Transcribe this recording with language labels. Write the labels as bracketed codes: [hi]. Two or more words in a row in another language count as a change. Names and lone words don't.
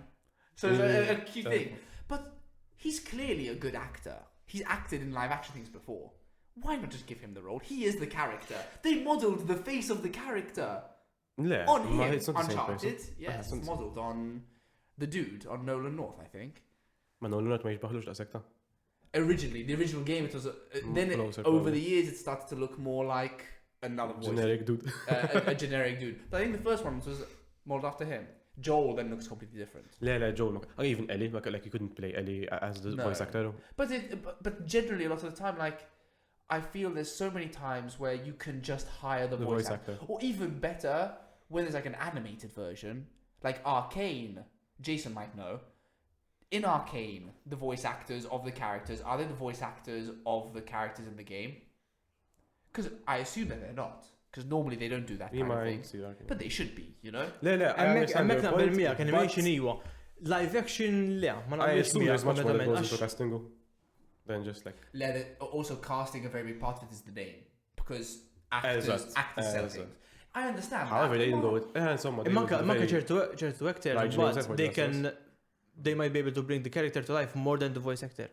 [en] So it's a cute thing. But he's clearly a good actor. He's acted in live action things before. Why not just give him the role? He is the character. They modelled the face of the character on him. Uncharted, yes, it's modelled on the dude, on Nolan North, I think. [mt] Ma Nolan North ma jiġbaħlux daqshekk ta'. [en] Originally, the original game, it was over the years, it started to look more like another voice. Generic dude. A generic dude. But I think the first one was modelled after him. Joel then looks completely different. Joel. Even Ellie, like you couldn't play Ellie as the voice actor. But generally, a lot of the time, I feel there's so many times where you can just hire the voice actor. Or even better, when there's an animated version, like Arcane, Jason might know. In Arcane, the voice actors of the characters, are they the voice actors of the characters in the game? Because I assume that they're not. Because normally they don't do that kind of thing. But they should be, you know? [mt] Għemmek naqbel miegħek, animation iwa. [en] Live action, I assume there's much more that goes into casting than just also casting, a very big part of it is the name. Because actors sell things. I understand. However, they didn't go with ċertu actor, they might be able to bring the character to life more than the voice actor.